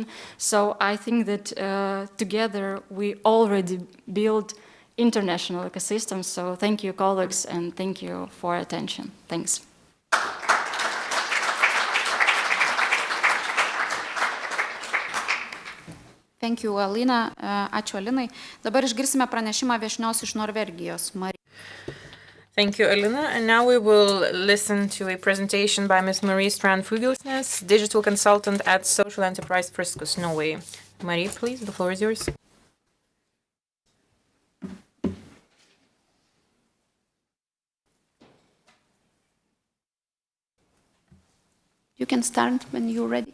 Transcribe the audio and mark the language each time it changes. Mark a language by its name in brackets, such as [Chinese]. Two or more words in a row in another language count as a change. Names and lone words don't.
[English] So I think that together we already build international ecosystems. So thank you, colleagues, and thank you for attention. Thanks. Thank you, Alina. [Lithuanian] Ačiū, Alinai. Dabar išgirsime pranešimą viešnios iš Norvegijos. [English] Thank you, Alina. And now we will listen to a presentation by Ms. Marie Strand Fuglesnes, digital consultant at social enterprise Friskus, Norway. Marie, please, the floor is yours. You can start when you're ready.